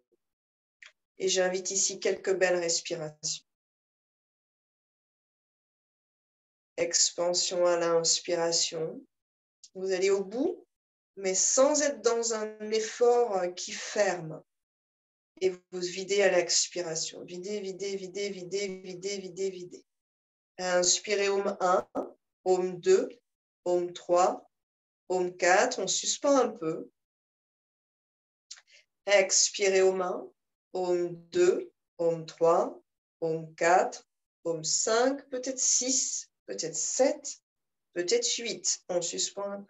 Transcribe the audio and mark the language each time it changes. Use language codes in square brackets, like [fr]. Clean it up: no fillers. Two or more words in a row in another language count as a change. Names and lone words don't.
[fr] Et j'invite ici quelques belles respirations. Expansion à l'inspiration. Vous allez au bout, mais sans être dans un effort qui ferme. Et vous videz à l'expiration. Videz, videz, videz, videz, videz, videz, videz. Inspirez Om 1, Om 2, Om 3, Om 4. On suspend un peu. Expirez Om 1, Om 2, Om 3, Om 4, Om 5, peut-être 6, peut-être 7, peut-être 8. On suspend un peu.